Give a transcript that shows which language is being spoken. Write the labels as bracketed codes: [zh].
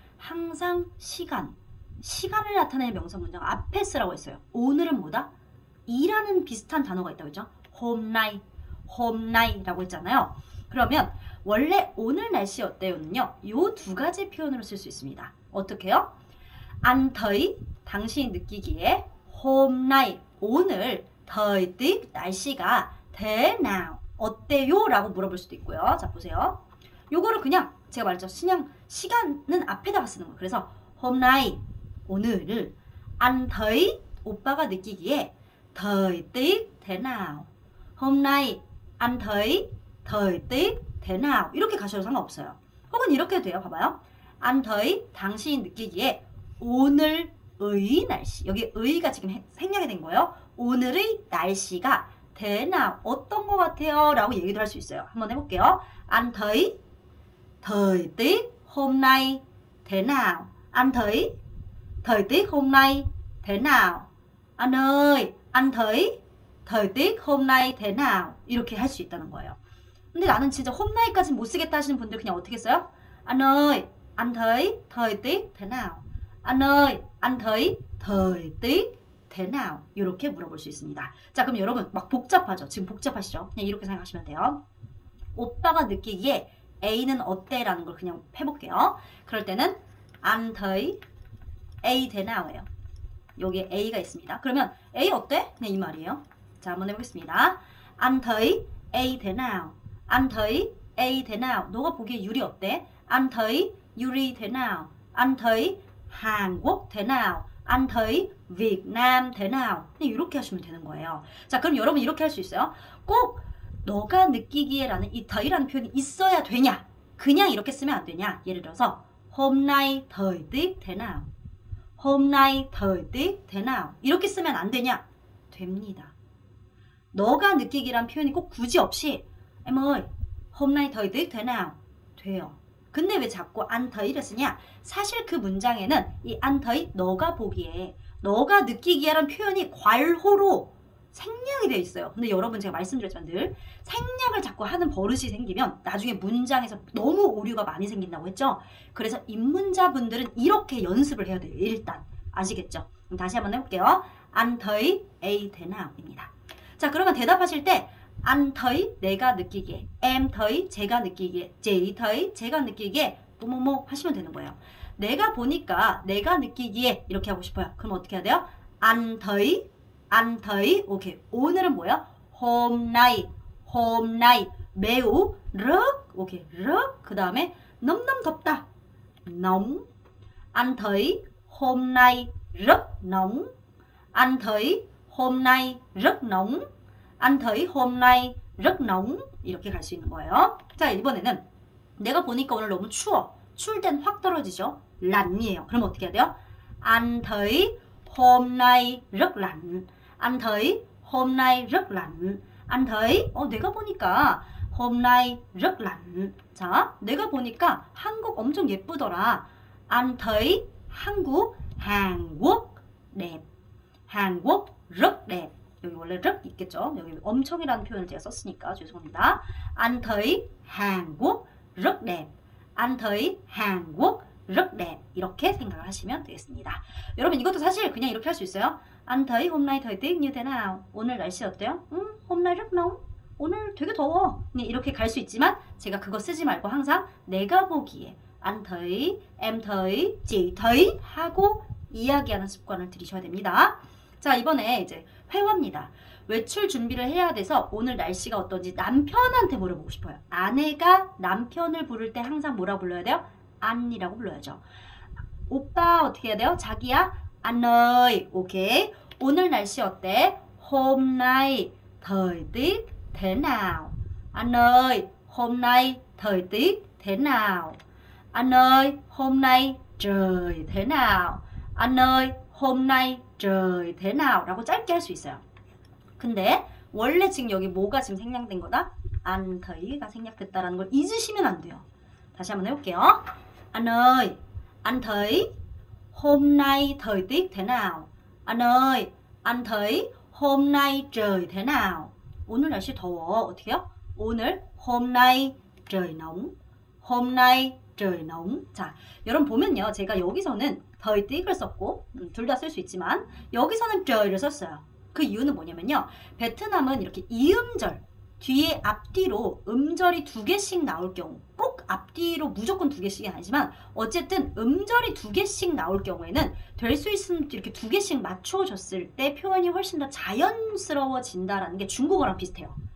[ko] 항상 시간을 나타내는 명사 문장 앞에 쓰라고 했어요. 오늘은 뭐다? 이라는 비슷한 단어가 있다고 했죠? [vi] hôm nay [ko] 라고 했잖아요. 그러면 원래 오늘 날씨 어때요는요, 요 두 가지 표현으로 쓸 수 있습니다. 어떻게요? [vi] anh thấy [ko] 당신이 느끼기에 [vi] hôm nay 오늘 thời tiết [ko] 날씨가 [vi] thế nào [ko] 어때요? 라고 물어볼 수도 있고요. 자, 보세요. 요거를 그냥 제가 말했죠. 그냥 시간은 앞에다가 쓰는 거예요. [vi] 그래서 hôm nay 오늘을 anh thấy [ko] 오빠가 느끼기에 [vi] thời tiết thế nào hôm nay anh thấy thời tiết thế nào [ko] 이렇게 가셔도 상관없어요. 혹은 이렇게 해도 돼요. 봐봐요. [vi] anh thấy [ko] 당신이 느끼기에 오늘의 날씨 여기 의가 지금 생략이 된 거예요. 오늘의 날씨가 [vi] thế nào [ko] 어떤 것 같아요? 라고 얘기도 할 수 있어요. 한번 해볼게요. [vi] anh thấy thời tiết hôm nay thế nào anh thấy thời tiết hôm nay thế nào anh ơi anh thấy thời tiết hôm nay thế nào [ko] 이렇게 할 수 있다는 거예요. 근데 나는 진짜 홈나이까지는 못 쓰겠다 하시는 분들 그냥 어떻게 써요? [vi] anh ơi anh thấy thời tiết thế nào anh ơi anh thấy thời tiết thế nào [ko] 이렇게 물어볼 수 있습니다. 자, 그럼 여러분 막 복잡하죠? 지금 복잡하시죠? 그냥 이렇게 생각하시면 돼요. 오빠가 느끼기에 A는 어때? 라는 걸 그냥 해볼게요. 그럴 때는 [vi] anh thấy A thế nào 예요. [ko] 여기에 A가 있습니다. 그러면 A 어때? 그냥 이 말이에요. 자, 한번 해보겠습니다. [vi] anh thấy A thế nào anh thấy A thế nào [ko] 너가 보기에 유리 어때? [vi] anh thấy 유리 thế nào anh thấy Hàn Quốc thế nào anh thấy Việt Nam thế nào [ko] 그냥 이렇게 하시면 되는 거예요. 자, 그럼 여러분 이렇게 할 수 있어요. 꼭 너가 느끼기에 라는 이 더이라는 표현이 있어야 되냐? 그냥 이렇게 쓰면 안 되냐? 예를 들어서 [vi] hôm nay thời tiết thế nào hôm nay thời tiết thế nào [ko] 이렇게 쓰면 안 되냐? 됩니다. 너가 느끼기란 표현이 꼭 굳이 없이 [vi] em ơi, hôm nay thời tiết thế nào? [ko] 돼요. 근데 왜 자꾸 [vi] anh thay [ko] 를 쓰냐? 사실 그 문장에는 이 [vi] anh thấy [ko] 너가 보기에 너가 느끼기에란 표현이 괄호로 생략이 되어 있어요. 근데 여러분 제가 말씀드렸지만 늘 생략을 자꾸 하는 버릇이 생기면 나중에 문장에서 너무 오류가 많이 생긴다고 했죠. 그래서 입문자분들은 이렇게 연습을 해야 돼요. 일단 아시겠죠? 그럼 다시 한번 해볼게요. [vi] anh thấy A thế nào?입니다. [ko] 자, 그러면 대답하실 때 [vi] anh thấy [ko] 내가 느끼기에, [vi] em thấy [ko] 제가 느끼기에, [vi] chị thấy [ko] 제가 느끼기에 뭐뭐뭐 하시면 되는 거예요. 내가 보니까 내가 느끼기에 이렇게 하고 싶어요. 그럼 어떻게 해야 돼요? [vi] anh thấy 오케이. [ko] 오늘은 뭐야? [vi] hôm nay 매우 rất 오케이. [ko] rất 그 다음에 너무너무 덥다. [vi] nóng anh thấy hôm nay rất nóng anh thấy hôm nay rất nóng anh thấy hôm nay rất nóng [ko] 이렇게 갈 수 있는 거예요. 자, 이번에는 내가 보니까 오늘 너무 추워. 추울 땐 확 떨어지죠. 란이에요. 그럼 어떻게 해야 돼요? [vi] anh thấy hôm nay rất lạnh. Anh thấy hôm nay rất lạnh. anh thấy [ko] 내가 보니까 [vi] hôm nay rất lạnh. [ko] 자, 내가 보니까 한국 엄청 예쁘더라. [vi] anh thấy 한국 한국 đẹp. 한국 rất đẹp. [ko] 여기 원래 rất 있겠죠? 여기 엄청이라는 표현을 제가 썼으니까 죄송합니다. [vi] anh thấy 한국 rất đẹp. anh thấy 한국 rất đẹp. [ko] 이렇게 생각을 하시면 되겠습니다. 여러분 이것도 사실 그냥 이렇게 할 수 있어요. [vi] anh thấy hôm nay thời tiết như thế nào? [ko] 오늘 날씨 어때요? [vi] hôm nay rất nóng. [ko] 오늘 되게 더워. 이렇게 갈 수 있지만 제가 그거 쓰지 말고 항상 내가 보기에 [vi] anh thấy, em thấy, chị thấy [ko] 하고 이야기하는 습관을 들이셔야 됩니다. 자, 이번에 이제 회화입니다. 외출 준비를 해야 돼서 오늘 날씨가 어떤지 남편한테 물어보고 싶어요. 아내가 남편을 부를 때 항상 뭐라고 불러야 돼요? 안이라고 불러야죠. 오빠 어떻게 해야 돼요? 자기야, [vi] anh ơi. [ko] 오케이. 오늘 날씨 어때? [vi] Hôm nay thời tiết thế nào? Anh ơi, hôm nay thời tiết thế nào? Anh ơi, hôm nay trời thế nào? Anh ơi, hôm nay trời thế nào? [ko] 라고 짧게 할 수 있어요. 근데 원래 지금 여기 뭐가 지금 생략된 거다? [vi] anh thay [ko] 가 생략됐다라는 걸 잊으시면 안 돼요. 다시 한번 해볼게요. [vi] Anh ơi, anh thấy hôm nay thời tiết thế nào? Anh ơi, anh thấy hôm nay trời thế nào? [ko] 오늘 날씨 더워. 어떻게 해요? [vi] 오늘 hôm nay trời nóng. hôm nay trời nóng. [ko] 자, 여러분 보면요. 제가 여기서는 [vi] thời tiết [ko] 을 썼고 둘 다 쓸 수 있지만 여기서는 trời 를 썼어요. 그 이유는 뭐냐면요. 베트남은 이렇게 이음절 뒤에 앞뒤로 음절이 2개씩 나올 경우 꼭 앞뒤로 무조건 2개씩이 아니지만 어쨌든 음절이 2개씩 나올 경우에는 될 수 있으면 이렇게 2개씩 맞춰줬을 때 표현이 훨씬 더 자연스러워진다라는 게 중국어랑 비슷해요.